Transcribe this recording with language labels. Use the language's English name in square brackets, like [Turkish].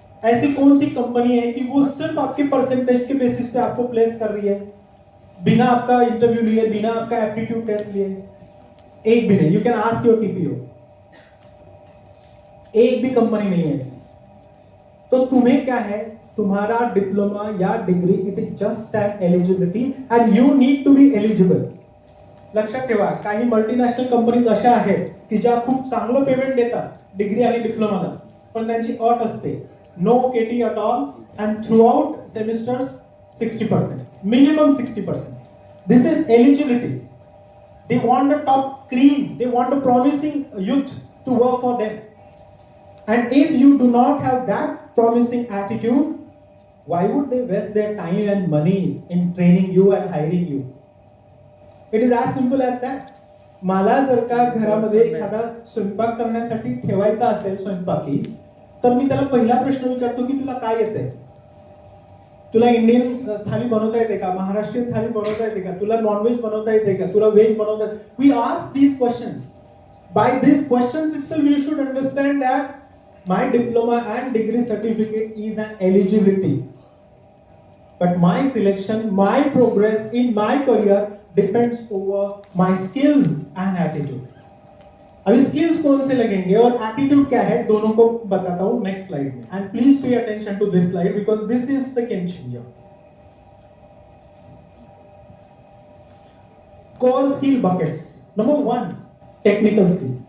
[Hindi] ऐसी कौन सी कंपनी है कि वो सिर्फ आपके परसेंटेज के बेसिस पे आपको प्लेस कर रही है, बिना आपका इंटरव्यू लिए, बिना आपका एप्टीट्यूड टेस्ट लिए? एक भी नहीं. [English] You can ask your TPO. [Hindi] एक भी कंपनी नहीं है ऐसी. तो तुम्हें क्या है, तुम्हारा डिप्लोमा या degree, [English] It is just an eligibility and you need to be eligible. [Marathi] लक्षात ठेवा, काही मल्टीनॅशनल कंपनीज अशा आहेत की ज्या खूप चांगलं पेमेंट देतात डिग्री आणि डिप्लोमाला, पण त्यांची अट असते [English] No KT अट all and throughout semesters 60%, minimum 60%. This is eligibility. They want the top cream. They want the promising youth to work for them. And if you do not have that promising attitude, why would they waste their time and money in training you and hiring you? It is as simple as that. [Marathi] मला जर का घरामध्ये एखादा स्वयंपाक करण्यासाठी ठेवायचा असेल स्वयंपाकी, तर मी त्याला पहिला प्रश्न विचारतो की तुला काय येतंय? तुला इंडियन थाली बनवता येते का? महाराष्ट्रीयन थाली बनवता येते का? तुला नॉनव्हेज बनवता येते का? तुला व्हेज बनवता येते? [English] We ask these questions. By these questions itself you should understand that my diploma and degree certificate is an eligibility. But my selection, my progress in my career depends over my skills and attitude. [Hindi] अभी skills कौन से लगेंगे और attitude क्या है, दोनों को बताता हूं नेक्स्ट स्लाइड में. [English] And please pay attention to this slide because this is the game changer. Core skill buckets. Number 1, technical skill.